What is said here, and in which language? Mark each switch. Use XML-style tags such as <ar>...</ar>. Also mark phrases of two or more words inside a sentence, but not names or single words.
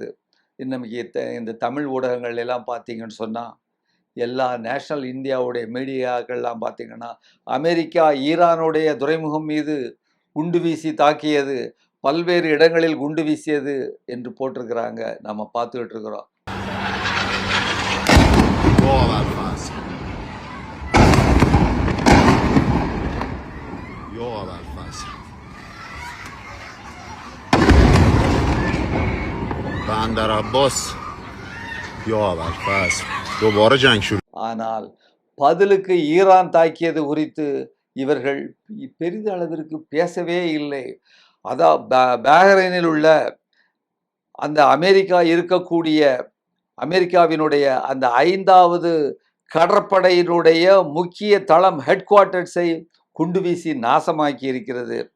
<ta>இன்னைக்கு இந்த தமிழ் ஊடகங்கள் எல்லாம் பார்த்தீங்கன்னு சொன்னால், எல்லா நேஷனல் இந்தியாவுடைய மீடியாக்கள்லாம் பார்த்தீங்கன்னா, அமெரிக்கா ஈரானுடைய துறைமுகம் மீது குண்டு வீசி தாக்கியது, பல்வேறு இடங்களில் குண்டு வீசியது என்று போட்டிருக்கிறாங்க. நம்ம பார்த்துக்கிட்டு இருக்கிறோம்.</ta> <fa>بندر عباس یا ابوالفضل دوباره جنگ شروع.</fa> <ta>ஆனால் பதிலுக்கு ஈரான் தாக்கியது குறித்து இவர்கள் பெரிதளவிற்கு பேசவே இல்லை. அதான் பஹ்ரைனில் உள்ள அந்த அமெரிக்காவினுடைய அந்த 5வது கடற்படையினுடைய முக்கிய தளம்,</ta> <en>head quarters</en> <ta>குண்டு வீசி நாசமாக்கி இருக்கிறது.</ta>